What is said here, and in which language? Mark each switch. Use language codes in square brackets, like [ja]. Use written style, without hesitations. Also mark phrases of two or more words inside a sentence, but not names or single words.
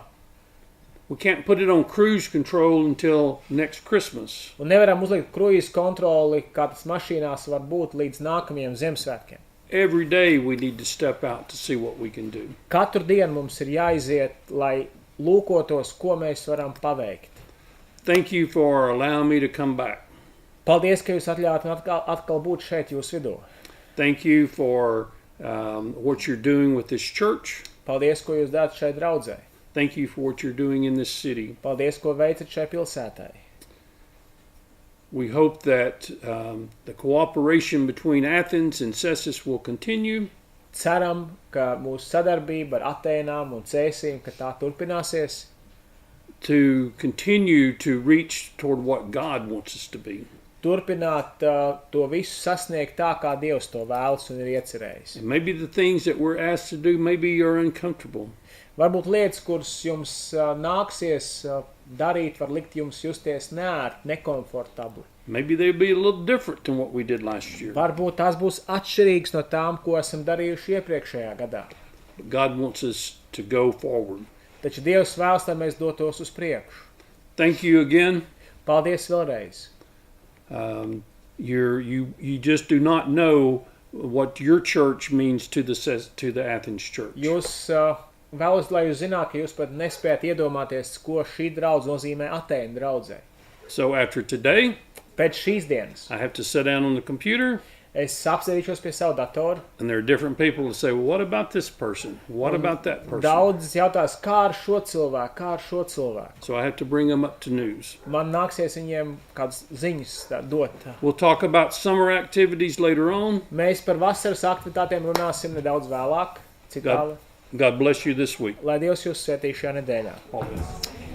[en] We can't put it on cruise control until next Christmas. [lv] Un nevaram uzlikt kruīzes kontroli, kā tas mašīnās var būt līdz nākamajiem Ziemassvētkiem. [en] Every day we need to step out to see what we can do. [lv] Katru dienu mums ir jāiziet, lai lūkotos, ko mēs varam paveikt. [en] Thank you for allowing me to come back. [lv] Paldies, ka jūs atļaujat man atkal būt šeit jūsu vidū. [en] Thank you for what you're doing with this church. [lv] Paldies, ko jūs darat šai draudzē. [en] Thank you for what you're doing in this city. [lv] Paldies, ko veicat šai pilsētai. [en] We hope that the cooperation between Athens and Cēsu will continue. [lv] Ceram, ka mūsu sadarbība ar Atēnām un Cēsīm, ka tā turpināsies, [en] to continue to reach toward what God wants us to be. [lv] turpināt to visu sasniegt tā, kā Dievs to vēlas un ir iecerējis. [en] And maybe the things that we're asked to do maybe are uncomfortable. [lv] Varbūt lietas, kuras jums nāksies darīt, var likt jums justies neērti, nekomfortabli. [en] Maybe they'll be a little different than what we did last year. [lv] Varbūt tās būs atšķirīgas no tām, ko esam darījuši iepriekšējā gadā. [en] But God wants us to go forward. [lv] Taču Dievs vēlas, lai mēs dotos uz priekšu. [en] Thank you again. [lv] Paldies vēlreiz! [en] You just do not know what your church means to the Athens church. [lv] Jūs vēlos, lai jūs zināt, ka jūs pat nespējat iedomāties, ko šī draudze nozīmē Atēnu draudzē. [en] So after today, [lv] Pēc šīs dienas [en] I have to sit down on the computer, [lv] es apsēdīšos pie savu datoru. [en] and there are different people who say, well, what about this person? What about that person? [lv] Daudzas jautās, kā ar šo cilvēku, kā ar šo cilvēku. [en] So I have to bring them up to news. [lv] Man nāksies viņiem kādas ziņas dot. [en] We'll talk about summer activities later on. [lv] Mēs par vasaras aktivitātēm runāsim nedaudz vēlāk. Cik [en] God- [lv] tālu? [en] God bless you this week. [lv] Lai Dievs jūs svētī šajā nedēļā. [en] Amen.